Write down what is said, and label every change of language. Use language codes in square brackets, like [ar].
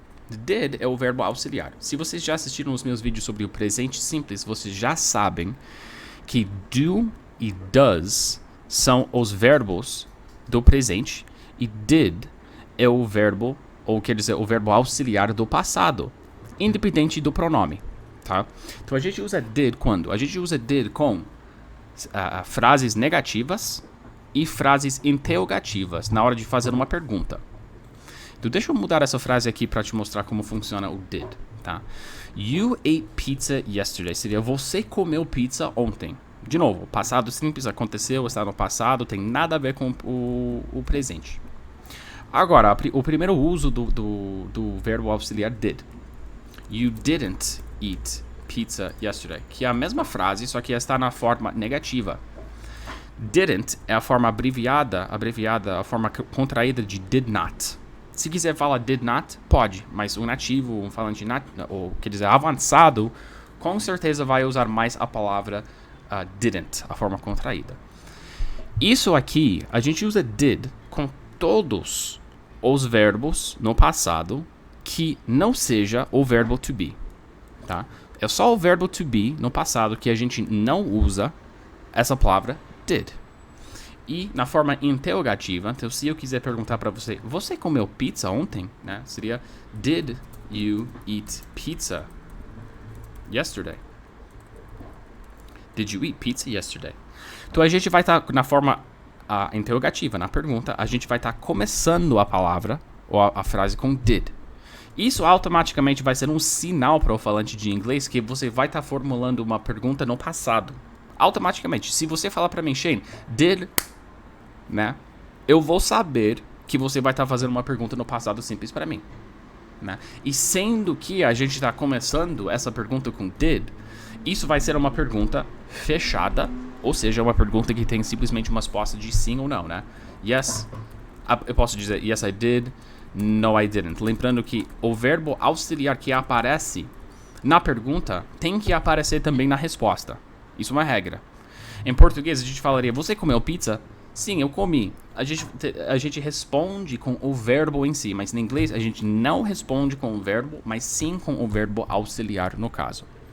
[pt] Did é o verbo auxiliar. Se vocês já assistiram os meus vídeos sobre o presente simples, vocês já sabem que do e does são os verbos do presente e did é o verbo, ou quer dizer, o verbo auxiliar do passado, independente do pronome, tá? Então a gente usa did quando? A gente usa did com frases negativas e frases interrogativas na hora de fazer uma pergunta. Então deixa eu mudar essa frase aqui para te mostrar como funciona o did, tá? [en] You ate pizza yesterday. [pt] Seria você comeu pizza ontem. De novo, passado simples, aconteceu, está no passado, tem nada a ver com o presente. Agora, o primeiro uso do verbo auxiliar did. [en] You didn't eat pizza yesterday. [pt] Que é a mesma frase, só que está na forma negativa. Didn't é a forma abreviada, a forma contraída de did not. Se quiser falar did not, pode, mas o nativo, um falante ou quer dizer avançado, com certeza vai usar mais a palavra didn't, a forma contraída. Isso aqui, a gente usa did com todos os verbos no passado que não seja o verbo to be, tá? É só o verbo to be no passado que a gente não usa essa palavra did. E na forma interrogativa, então se eu quiser perguntar para você, você comeu pizza ontem? Né? [en] Seria, did you eat pizza yesterday? Did you eat pizza yesterday? [pt] Então a gente vai estar na forma interrogativa, na pergunta, a gente vai estar começando a palavra ou a frase com did. Isso automaticamente vai ser um sinal para o falante de inglês que você vai estar formulando uma pergunta no passado. Automaticamente. Se você falar para mim, Shane, did, né? Eu vou saber que você vai estar fazendo uma pergunta no passado simples para mim, né? E sendo que a gente está começando essa pergunta com did, isso vai ser uma pergunta fechada, ou seja, uma pergunta que tem simplesmente uma resposta de sim ou não, né? [en] Yes, [pt] eu posso dizer [en] yes I did, no I didn't. [pt] Lembrando que o verbo auxiliar que aparece na pergunta tem que aparecer também na resposta. Isso é uma regra. Em português a gente falaria, você comeu pizza? Sim, eu comi. A gente responde com o verbo em si, mas em inglês a gente não responde com o verbo, mas sim com o verbo auxiliar no caso.